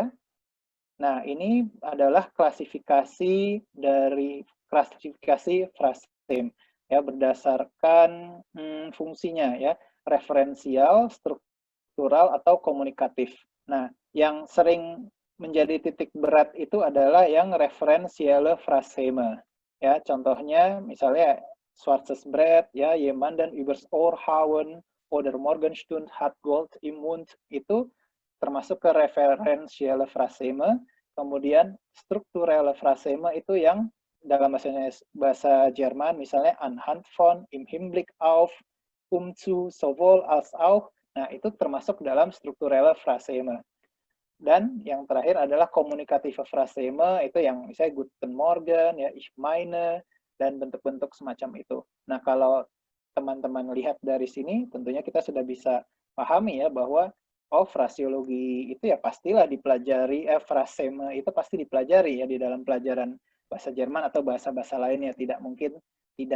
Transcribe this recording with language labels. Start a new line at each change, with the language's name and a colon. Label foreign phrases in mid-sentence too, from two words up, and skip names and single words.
Indonesian: Nah, ini adalah klasifikasi dari klasifikasi frasem ya, berdasarkan fungsinya ya, referensial, struktural atau komunikatif. Nah, yang sering menjadi titik berat itu adalah yang
German: referensiale fraseme.
Indonesian: Ya, contohnya misalnya
German: Schwarzes Brett,
Indonesian: ya,
German: jemanden übers Ohr hauen, oder Morgenstund hat Gold im Mund,
Indonesian: itu termasuk ke
German: referensiale fraseme.
Indonesian: Kemudian
German: strukturelle fraseme
Indonesian: itu yang dalam bahasa Jerman misalnya
German: anhand von, im Hinblick auf, zu, sowohl als auch.
Indonesian: Nah, itu termasuk dalam
German: strukturelle fraseme.
Indonesian: Dan yang terakhir adalah
German: komunikative fraseme,
Indonesian: itu yang misalnya
German: Guten Morgen,
Indonesian: ya,
German: ich meine,
Indonesian: dan bentuk-bentuk semacam itu. Nah, kalau teman-teman lihat dari sini, tentunya kita sudah bisa pahami ya bahwa fraseologi itu ya pastilah dipelajari, fraseme itu pasti dipelajari ya di dalam pelajaran bahasa Jerman atau bahasa-bahasa lainnya, tidak mungkin tidak.